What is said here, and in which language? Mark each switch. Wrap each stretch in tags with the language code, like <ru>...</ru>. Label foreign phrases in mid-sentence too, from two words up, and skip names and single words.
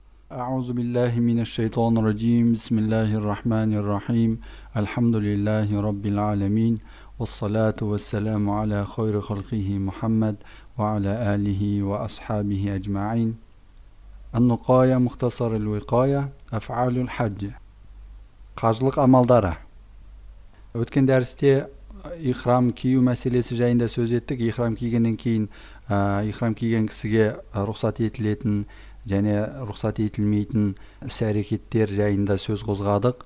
<ar>أعوذ بالله من الشيطان الرجيم بسم الله الرحمن الرحيم الحمد لله رب العالمين والصلاة والسلام على خير خلقه محمد وعلى آله وأصحابه أجمعين. النقاية مختصر الوقاية أفعال الحج</ar> <kk>қажылық амалдары. Өткен дәрісте ихрам кию мәселесі жайында сөз еттік. Ихрам кигеннен кейін ихрам киген кісіге рұқсат етілетін және рұқсат етілмейтін іс-әрекеттер жайында сөз қозғадық.</kk>